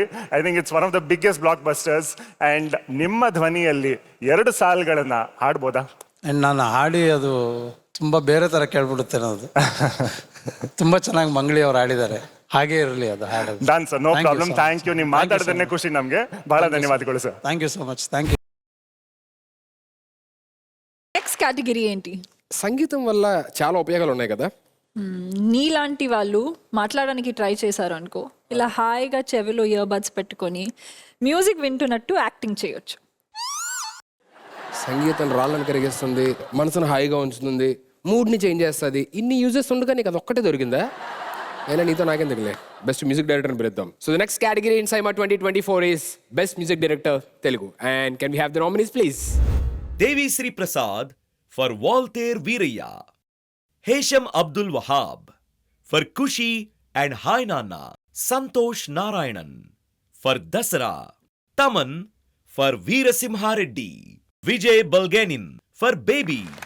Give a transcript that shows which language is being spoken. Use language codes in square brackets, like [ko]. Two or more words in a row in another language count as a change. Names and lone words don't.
[en] I think it's one of the biggest block busters. [kn] ಆ್ಯಂಡ್ ನಿಮ್ಮ ಧ್ವನಿಯಲ್ಲಿ 2 ಸಾಲುಗಳನ್ನ ಹಾಡ್ಬೋದಾ? ಆ್ಯಂಡ್ ನಾನು ಹಾಡಿ ಅದು ತುಂಬ ಬೇರೆ ಥರ ಕೇಳ್ಬಿಡುತ್ತೇನೆ. ಅದು ತುಂಬ ಚೆನ್ನಾಗಿ ಮಂಗಳಿ ಅವ್ರು ಹಾಡಿದ್ದಾರೆ. ಹಾಗೇ ಇರಲಿ ಅದು ಹಾಡೋದು. [en] Done sir, no problem. Thank you. [kn] ನೀವು ಮಾತಾಡೋದನ್ನೇ ಖುಷಿ ನಮಗೆ. ಬಹಳ ಧನ್ಯವಾದಗಳು ಸರ್. [en] Thank you so much. Thank you. [te] నెక్స్ట్ కేటగిరీ ఏంటి? సంగీతం వల్ల చాలా ఉపయోగాలు ఉన్నాయి కదా. నీలాంటి వాళ్ళు మాట్లాడడానికి ట్రై చేశారు అనుకో, ఇలా హాయిగా చెవిలో [en] ear buds [te] పెట్టుకొని మ్యూజిక్ వింటున్నట్టు యాక్టింగ్ చేయొచ్చు. సంగీతం రాళ్ళని కరిగిస్తుంది, మనసును హాయిగా ఉంచుతుంది, మూడ్ని చేంజ్ చేస్తుంది. ఇన్ని యూజెస్ ఉండగా నీకు అది ఒక్కటే దొరికిందా? అయినా నీతో నాకేం తగిలే. [en] best music [te] డైరెక్టర్ని పిలుద్దాం. [en] So the next category in SIIMA 2024 is best music director Telugu. And can we have the nominees please? Devi Sri Prasad for Walter Veerayya, Hesham Abdul Wahab for Kushi and Hi Nana, Santosh Narayanan for Dasara, Taman for Veerasimha Reddy, Vijay Balganin for Baby.